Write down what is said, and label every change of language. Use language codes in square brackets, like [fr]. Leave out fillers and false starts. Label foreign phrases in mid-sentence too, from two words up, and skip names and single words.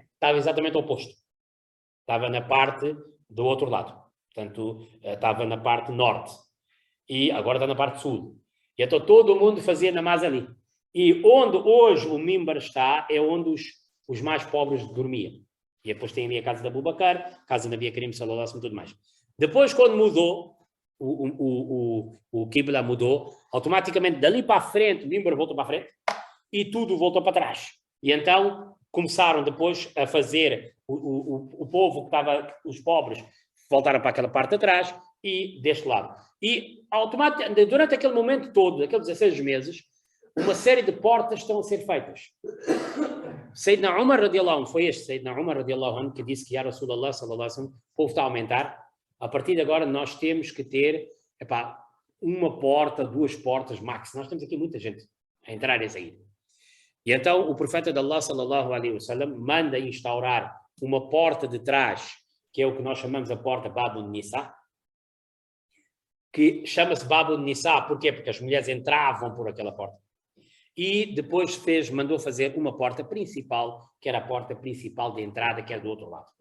[pt] Estava exatamente ao oposto. Estava na parte do outro lado. Portanto, estava na parte norte. E agora está na parte sul. E então todo mundo fazia namaz ali. E onde hoje o mimbar está, é onde os mais pobres dormiam. E depois tem ali a casa da Abu Bakr, casa da Nabi Karim [ar] صلى الله عليه وسلم [pt] e tudo mais. Depois, quando mudou, o Qibla mudou, automaticamente dali para a frente, o mimbar voltou para a frente e tudo voltou para trás. E então começaram depois a fazer, o povo que estava, os pobres, voltaram para aquela parte de trás e deste lado. E durante aquele momento todo, aqueles 16 meses, uma série de portas estão a ser feitas. [ar] سيدنا عمر رضي الله عنه, [pt] foi este [ar] سيدنا عمر رضي الله عنه [pt] que disse que, [ar] يا رسول الله صلى الله عليه وسلم, [pt] o povo está a aumentar, a partir de agora nós temos que ter, uma porta, 2 portas, max. Nós temos aqui muita gente a entrar e sair. E então o profeta de Allah [ar] صلى الله عليه وسلم [pt] manda instaurar uma porta de trás, que é o que nós chamamos a porta Babun Nisa, que chama-se Babun Nisa, porquê? Porque as mulheres entravam por aquela porta. E depois mandou fazer uma porta principal, que era a porta principal de entrada, que era do outro lado.